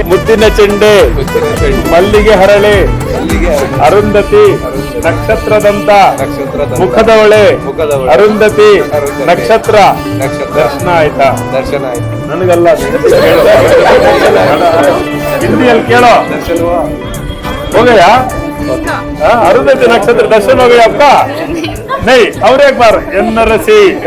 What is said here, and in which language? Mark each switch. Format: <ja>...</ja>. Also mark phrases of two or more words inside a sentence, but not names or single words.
<kn>ಮುದ್ದಿನ ಚೆಂಡೆ ಮಲ್ಲಿಗೆ ಹರಳೆ ಅರುಂಧತಿ ನಕ್ಷತ್ರದಂತ ಮುಖದವಳೆ ಅರುಂಧತಿ ನಕ್ಷತ್ರ ದರ್ಶನ ಆಯ್ತಾ? ದರ್ಶನ ಆಯ್ತು ನನಗಲ್ಲ, ಹಿಂದಿಯಲ್ಲಿ ಕೇಳೋ.</kn> <hi>ಹೋಗಯ್ಯ अरुंधति नक्षत्र दर्शन हो गया आपका? नहीं, और एक बार एन्नरसी</hi>